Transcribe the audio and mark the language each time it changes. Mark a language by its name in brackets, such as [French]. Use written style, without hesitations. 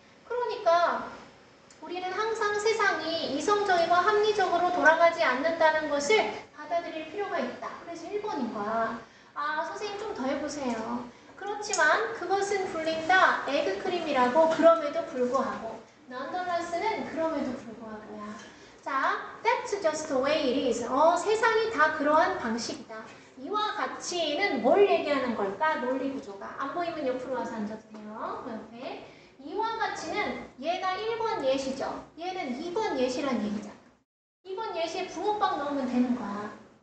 [Korean] 그러니까 우리는 항상 세상이 이성적이고 합리적으로 돌아가지 않는다는 것을 받아들일 필요가 있다. 그래서 1번인 거야. 아, 선생님 좀 더 해보세요. 그렇지만 그것은 불린다. 에그크림이라고 그럼에도 불구하고. nonetheless는 그럼에도 불구하고야. [English] 자, that's just the way it is. [Korean] 세상이 다 그러한 방식이다. 이와 같이는 뭘 얘기하는 걸까? 논리 구조가. 안 보이면 옆으로 와서 앉아도 돼요. 그 옆에. 이와 같이는 얘가 1번 예시죠. 얘는 2번 예시란 얘기잖아. 2번 예시에 붕어빵 넣으면 되는 거야.